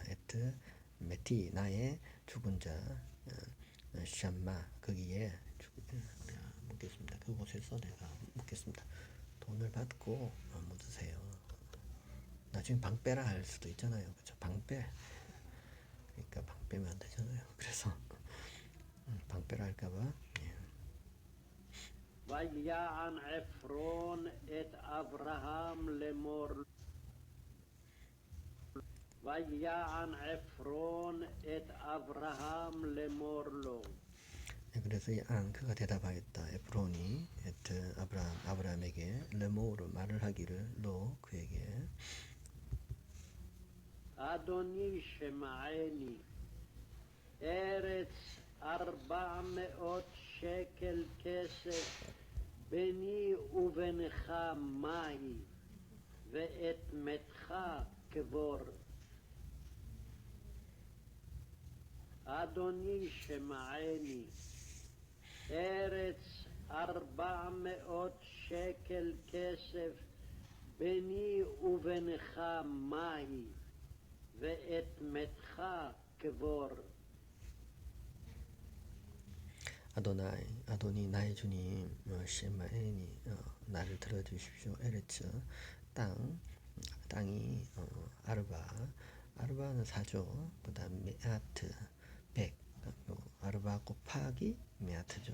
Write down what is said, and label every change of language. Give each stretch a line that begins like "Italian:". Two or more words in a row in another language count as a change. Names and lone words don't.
Hebrew: את מתי
Korean: 나의 죽은 자 샴마 거기에 묻겠습니다. 그곳에서 내가 묻겠습니다. 돈을 받고 묻으세요. 나중에 방빼라 할 수도 있잖아요. 그렇죠? 방빼. 그러니까 방빼면 안 되잖아요. 그래서 방빼라 할까봐.
Hebrew: ויען עפרון את אברהם לאמור ויען עפרון את אברהם לאמור לו
Korean: 그래서 그가 대답하였다. 에프론이 에트 아브라함에게 레모로 말을 하기를 로 그에게
Hebrew: אדוני שמעני ארץ 400 שקל כסף ביני ובינך מהי ואת מתך קבור אדוני שמעני ארץ 400 שקל כסף ביני ובינך מהי ואת מתך קבור
Korean: 아도니 나의 주님 셰마에니 나를 들어주십시오. 에레츠 땅이 아르바는 4조 그 다음 메아트 100 아르바 곱하기 메아트죠.